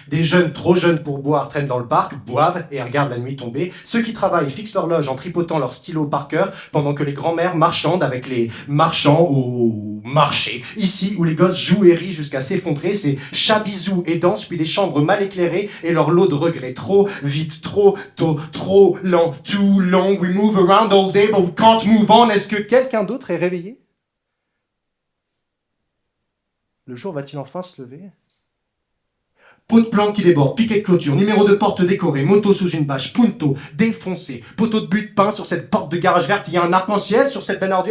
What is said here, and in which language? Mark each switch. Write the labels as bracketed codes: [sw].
[fr] Des jeunes trop jeunes pour boire traînent dans le parc, boivent et regardent la nuit tomber. Ceux qui travaillent fixent l'horloge en tripotant leur stylo par cœur, pendant que les grands-mères marchandent avec les marchands au marché. Ici, où les gosses jouent et rient jusqu'à s'effondrer, c'est chat bisous et danse, puis des chambres mal éclairées et leur lot de regrets. Trop vite, trop tôt, trop lent, [en] too long, we move around all day but we can't move on. [fr] Est-ce que quelqu'un d'autre est réveillé? Le jour va-t-il enfin se lever? Pot de plantes qui déborde, piquet de clôture, numéro de porte décoré, moto sous une bâche, punto, défoncé, poteau de but peint sur cette porte de garage verte, il y a un arc-en-ciel sur cette bannière du...